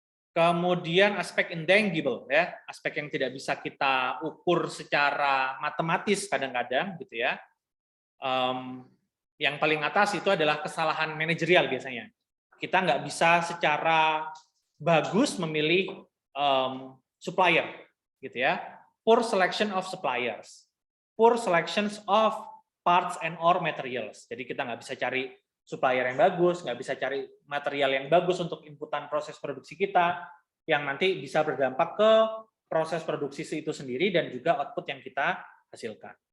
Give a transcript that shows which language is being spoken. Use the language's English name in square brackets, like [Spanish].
[Indonesian] Kemudian aspek intangible ya, aspek yang tidak bisa kita ukur secara matematis kadang-kadang gitu ya. Yang paling atas itu adalah kesalahan manajerial biasanya. Kita nggak bisa secara bagus memilih supplier gitu ya. [English] Poor selection of suppliers, poor selections of parts and or materials. [Indonesian] Jadi kita nggak bisa cari supplier yang bagus, nggak bisa cari material yang bagus untuk inputan proses produksi kita, yang nanti bisa berdampak ke proses produksi itu sendiri dan juga output yang kita hasilkan.